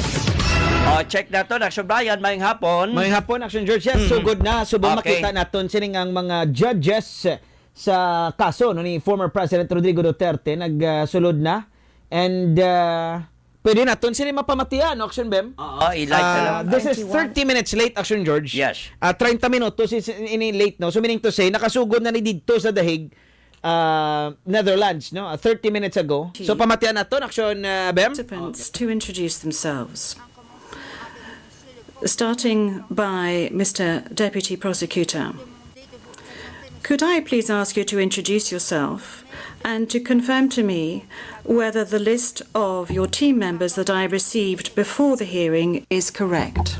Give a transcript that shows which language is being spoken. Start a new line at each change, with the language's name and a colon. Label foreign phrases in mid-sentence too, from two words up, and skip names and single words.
Hiligaynon: Check nato Action Brian, mayong hapon. Mayong hapon, Action George.
English: Yes, so good na.
Hiligaynon: So makita naton sining ang mga judges sa kaso no, ni former President Rodrigo Duterte nagsulod na. And pwede naton sila mapamatian, no, Action Bem? I-like na lang.
English: This is 30 minutes late, Action George. Yes.
Hiligaynon: 30 minutos is ini late, no?
English: So meaning to say,
Hiligaynon: nakasugod na ni dito sa dahig Netherlands, no?
English: 30 minutes ago.
Hiligaynon: So pamatian naton, Action Bem?
English: Participants to introduce themselves. starting by Mr. Deputy Prosecutor. Could I please ask you to introduce yourself and to confirm to me whether the list of your team members that I received before the hearing is correct?